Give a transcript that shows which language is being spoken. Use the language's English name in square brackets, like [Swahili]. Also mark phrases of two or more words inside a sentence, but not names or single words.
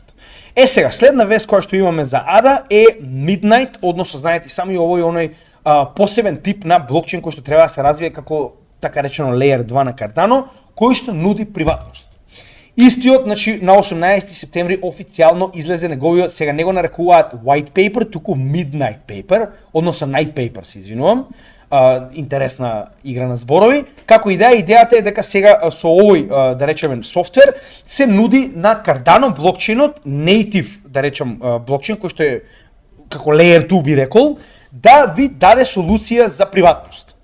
[Macedonian] Сега, следна вест која што имаме за ADA е Midnight, односно знаете само и овој оној посебен тип на блокчейн кој што треба да се развие како така речено Layer 2 на Cardano, кој што нуди приватност. Истиот, значи, на 18 септември официјално излезе неговиот, сега не го нарекуваат [English] white paper, [Macedonian] туку [English] midnight paper, [Macedonian] односно [English] night paper, [Macedonian] се извинувам. Интересна игра на зборови. Како идејата е дека сега со овој, да речеме, софтвер се нуди на Cardano блокчейнот, native, да речем, блокчейн кој што е како Layer 2 би рекол, да ви даде солуција за приватност.